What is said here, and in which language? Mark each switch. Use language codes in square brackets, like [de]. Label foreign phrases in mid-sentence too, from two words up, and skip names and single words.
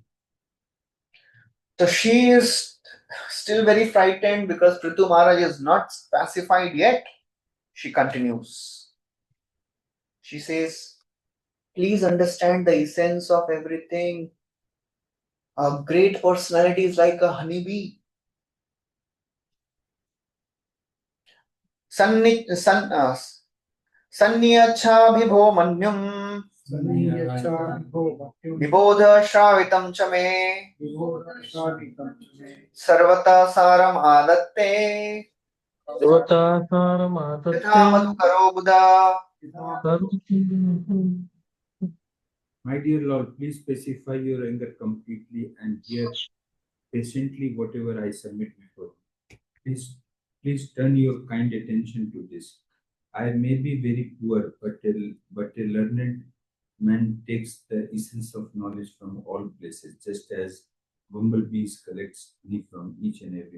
[en] So she is still very frightened because Prithu Maharaj is not pacified yet. She continues. She says, please understand the essence of everything. A great personality is like a honeybee. [sa] Sanniyachabhibho manyum vibodha shravitam cha me sarvata saram adatte yatha madhukaro buddha. [en] My dear Lord, please specify your anger completely and hear patiently whatever I submit before you. Please turn your kind attention to this. I may be very poor, but a learned man takes the essence of knowledge from all places, just as bumblebees collects honey from each and every.